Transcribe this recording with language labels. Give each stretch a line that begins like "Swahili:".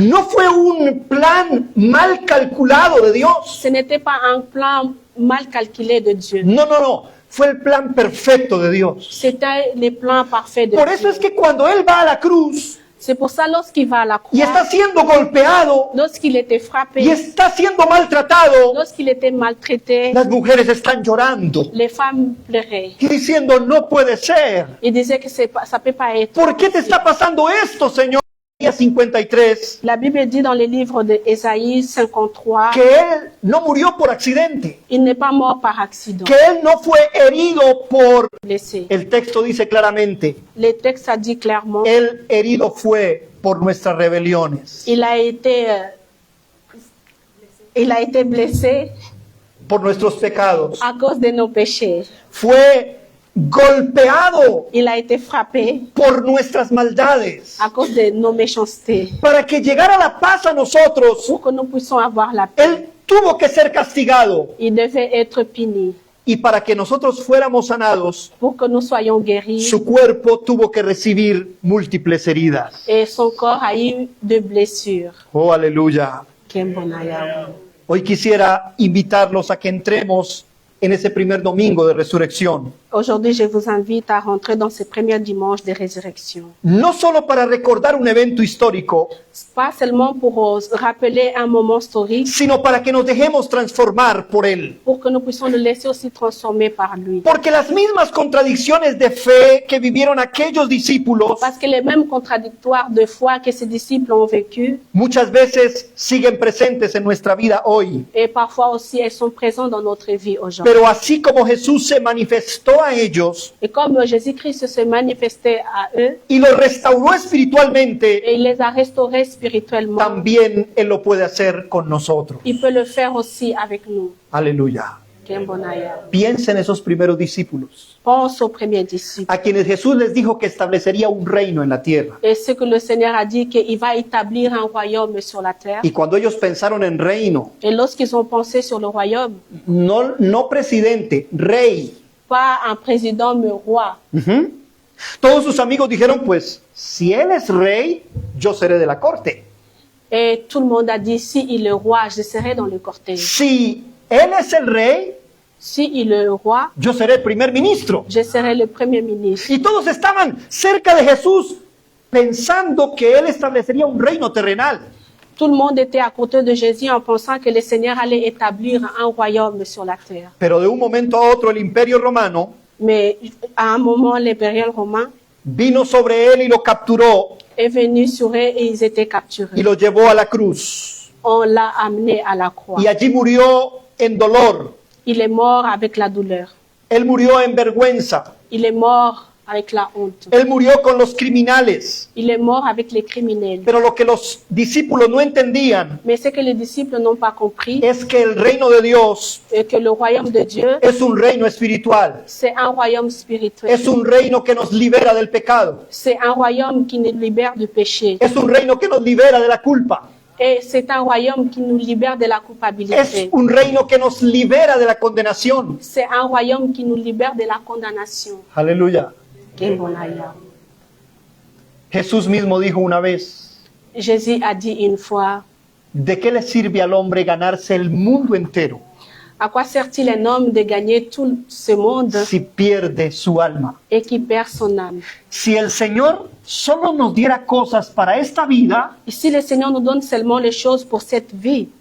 Spanish: no fue un plan mal calculado de Dios.
French: Ce n'était pas un plan mal calculé de Dieu.
Spanish: No, no, no. Fue el plan perfecto de Dios.
French: C'était le plan parfait de
Spanish: Por
French: Dieu.
Spanish: eso es que cuando Él va a la cruz
French: C'est pour ça lorsqu'il va à la
Spanish: y está
French: croix,
Spanish: siendo golpeado
French: lorsqu'il était frappé,
Spanish: y está siendo maltratado,
French: lorsqu'il était maltraité,
Spanish: las mujeres están llorando
French: les femmes pleuraient.
Spanish: y diciendo, no puede ser.
French: Ils disaient que ça peut pas être.
Spanish: ¿Por qué te está pasando esto, Señor? Isaías 53,
French: La Bible dit dans le livre d'Ésaïe 53,
Spanish: que Él no murió por accidente,
French: il n'est pas mort par accident,
Spanish: que Él no fue herido por...
French: blessé.
Spanish: El texto dice claramente,
French: Le texte a dit clairement,
Spanish: Él herido fue por nuestras rebeliones,
French: il a été blessé
Spanish: por nuestros pecados.
French: à cause de nos péchés.
Spanish: Fue golpeado
French: Il a été frappé
Spanish: por nuestras maldades,
French: à cause de nos méchancetés.
Spanish: para que llegara la paz a nosotros.
French: Pour que nous puissions avoir la paix,
Spanish: Él tuvo que ser castigado,
French: il devait être puni.
Spanish: y para que nosotros fuéramos sanados,
French: Pour que nous soyons guéris,
Spanish: su cuerpo tuvo que recibir múltiples heridas.
French: et son corps a eu de blessures.
Spanish: Oh, aleluya.
French: Qué bonheur.
Spanish: Hoy quisiera invitarlos a que entremos en ese primer domingo de resurrección.
French: Aujourd'hui, je vous invite à rentrer dans ce premier dimanche de résurrection.
Spanish: No solo para recordar un evento histórico,
French: Pas seulement pour rappeler un moment historique,
Spanish: sino para que nos dejemos transformar por él.
French: pour que nous puissions nous laisser aussi transformer par lui.
Spanish: Porque las mismas contradicciones de fe que vivieron aquellos discípulos
French: Parce que les mêmes contradictoires de foi que ces disciples ont vécu,
Spanish: muchas veces siguen presentes en nuestra vida hoy.
French: et parfois aussi elles sont présentes dans notre vie aujourd'hui.
Spanish: Pero así como Jesús se manifestó a ellos
French: Et comme Jésus-Christ se manifestait à eux,
Spanish: y los restauró espiritualmente,
French: et il les a restaurés spirituellement,
Spanish: también Él lo puede hacer con nosotros.
French: il peut le faire aussi avec nous.
Spanish: Aleluya.
French: Quel bon aïe.
Spanish: Piensa en esos primeros discípulos,
French: Pense aux premiers disciples.
Spanish: a quienes Jesús les dijo que establecería un reino en la tierra.
French: Et ce que le Seigneur a dit qu'il va établir un royaume sur la terre.
Spanish: Y cuando ellos pensaron en reino,
French: Et lorsqu'ils ont pensé sur le royaume,
Spanish: no presidente, rey,
French: pas un président mais roi.
Spanish: ujú, todos sus amigos dijeron, pues, si Él es rey, yo seré de la corte.
French: Et tout le monde a dit, si il est roi, je serai dans le cortège.
Spanish: Si Él es el rey,
French: Si il est roi,
Spanish: yo seré el primer ministro.
French: je serai le premier ministre.
Spanish: Y todos estaban cerca de Jesús pensando que Él establecería un reino terrenal.
French: Tout le monde était à côté de Jésus en pensant que le Seigneur allait établir un royaume sur la terre.
Spanish: Pero de un momento a otro el imperio romano
French: Mais à un moment, l'impérial romain
Spanish: vino sobre Él y lo capturó
French: est venu sur eux et ils étaient capturés.
Spanish: y lo llevó a la cruz.
French: On l'a amené à la croix.
Spanish: Y allí murió en dolor.
French: Il est mort avec la douleur.
Spanish: Él murió en vergüenza.
French: Il est mort avec la honte.
Spanish: Él murió con los criminales.
French: Il est mort avec les criminels.
Spanish: Pero lo que los discípulos no entendían
French: Mais ce que les disciples n'ont pas compris,
Spanish: es que el reino de Dios
French: est que le royaume de Dieu,
Spanish: es un reino espiritual.
French: c'est un royaume spirituel.
Spanish: Es un reino que nos libera del pecado.
French: C'est un royaume qui nous libère du péché.
Spanish: Es un reino que nos libera de la culpa.
French: Et c'est un royaume qui nous libère de la
Spanish: Es
French: culpabilité.
Spanish: un reino que nos libera de la condenación.
French: C'est un royaume qui nous libère de la condamnation.
Spanish: Aleluya.
French: Quel bon aïe.
Spanish: Jesús mismo dijo una vez,
French: Jésus a dit une fois,
Spanish: ¿de qué le sirve al hombre ganarse el mundo entero
French: à quoi sert-il un homme de gagner tout ce monde
Spanish: si pierde su alma?
French: et qui perd son âme?
Spanish: Si el Señor solo nos diera cosas para esta vida,
French: Et si le Seigneur nous donne seulement les choses pour cette vie,